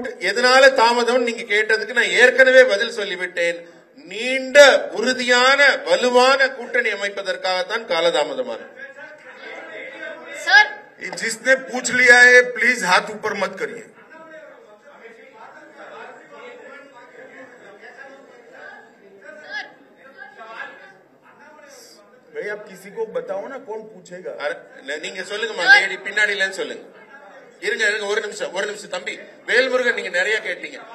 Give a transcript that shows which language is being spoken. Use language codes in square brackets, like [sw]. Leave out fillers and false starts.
[ta] எதனால தாமதம் நீங்க கேட்டதுக்கு நான் ஏற்கனவே பதில் சொல்லிவிட்டேன். நீண்ட உறுதியான வலுவான கூட்டணி அமைப்பதற்காகத்தான் காலதாமதமானது. [hi] जिसने पूछ लिया है प्लीज हाथ ऊपर मत करिए. भाई आप किसी को बताओ ना कौन पूछेगा. [ta] நீங்க சொல்லுங்கம்மா, லேடி பின்னாடில சொல்லுங்க. இருங்க ஒரு நிமிஷம் தம்பி வேல்முருகன், நீங்க நிறைய கேட்டீங்க.